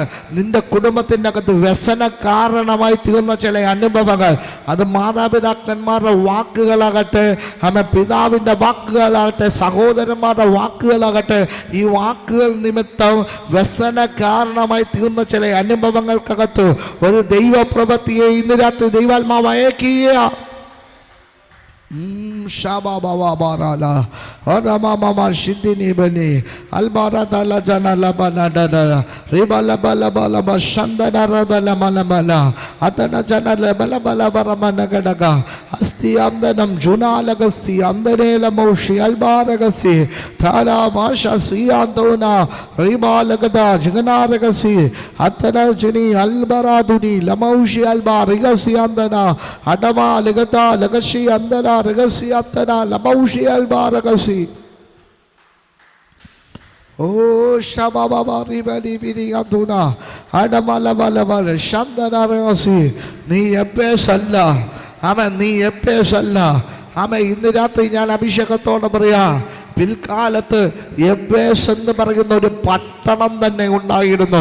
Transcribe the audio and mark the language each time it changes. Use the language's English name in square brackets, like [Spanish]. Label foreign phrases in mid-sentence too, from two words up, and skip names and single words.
[Malayalam] നിന്റെ കുടുംബത്തിൻ്റെ അകത്ത് വ്യസന കാരണമായി തീർന്ന ചില അനുഭവങ്ങൾ, അത് മാതാപിതാക്കന്മാരുടെ വാക്കുകളാകട്ടെ, പിതാവിൻ്റെ വാക്കുകളാകട്ടെ, സഹോദരന്മാരുടെ വാക്കുകളാകട്ടെ, ഈ വാക്കുകൾ നിമിത്തം വ്യസന കാരണമായി തീർന്ന ചില അനുഭവങ്ങൾക്കകത്ത് ഒരു ദൈവപ്രവൃത്തിയെ ഇന്ന് രാത്രി ദൈവാത്മാവ് അയക്കുക. Shabababarala, Oramama Shidini Beni, Albara Dala Jana Labana Dada, Ribala Balabala Shandana Rabala Malamala, Atana Jana Labala Baramana Gadaga, Asti Amdanam Juna Lagasi, Amdanela Moshi, Albaragasi, Tala Masha Siandona, Ribalagada, Jigana Ragasi, Atana Jini, Albaraduni, Lamaushi Albarigasi Andana, Adama Legata, Lagashi Andana. രഹസ്യാത്തന ലമൗഷി അൽബാരഗസി. ഓ ശബബബരി ബലി ബിരി അദുന അഡമലബലബല ശബ്ദന രഹസ്യ. നീ എപ്പേസല്ല, നീ എപ്പേസല്ല. ഇന്ന് രാത്രി ഞാൻ അഭിഷേകത്തോടെ പറയാ, പിൽക്കാലത്ത് എബേസ് എന്ന് പറയുന്ന ഒരു പട്ടണം തന്നെ ഉണ്ടായിരുന്നു.